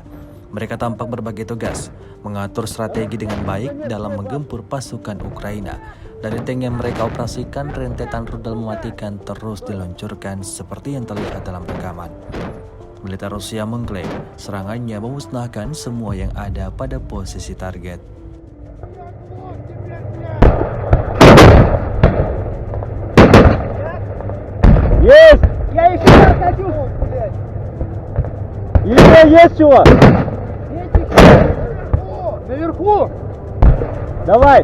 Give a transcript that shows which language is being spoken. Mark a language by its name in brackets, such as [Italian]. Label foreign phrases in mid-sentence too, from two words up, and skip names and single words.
[Indonesian] Mereka tampak berbagi tugas, mengatur strategi dengan baik dalam menggempur pasukan Ukraina. Dari tank yang mereka operasikan, rentetan rudal mematikan terus diluncurkan seperti yang terlihat dalam rekaman. Militer Rusia mengklaim serangannya memusnahkan semua yang ada pada posisi target. [Russian] Есть! Я еще раз хочу! Еще есть чего? Наверху! Давай!